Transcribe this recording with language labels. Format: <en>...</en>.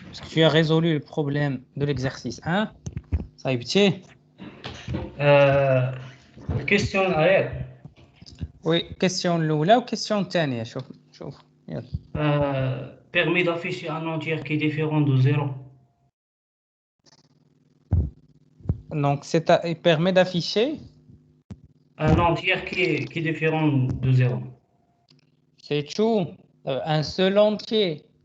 <fr>Tu as résolu le problème de l'exercice 1. Ça a été. Question</fr> <ar>عليك.</ar> <fr>Oui, question</fr> <ar>الأولى وكيستيون الثانية. شوف يلا.</ar> <fr>Permis d'afficher un entier qui est différent de 0. Donc il permet d'afficher Un entier qui est différent de 0. c'est tout, un seul entier.</fr>